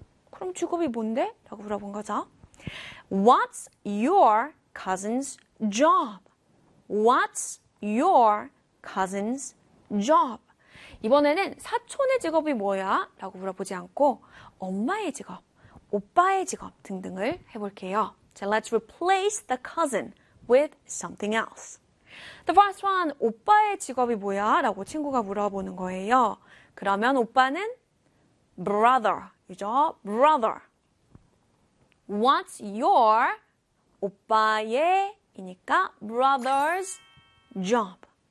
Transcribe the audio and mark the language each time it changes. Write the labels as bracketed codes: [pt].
[ko] 그럼 직업이 뭔데? 라고 물어본 거죠. [en] What's your cousin's job? What's your cousin's job? [ko] 이번에는 사촌의 직업이 뭐야? 라고 물어보지 않고 엄마의 직업, 오빠의 직업 등등을 해볼게요. [en] So let's replace the cousin with something else. The first one, [ko] 오빠의 직업이 뭐야? 라고 친구가 물어보는 거예요. 그러면 오빠는 [en] brother [ko] 이죠. Brother. [en] What's your [ko] 오빠의 이니까 [en] brother's job.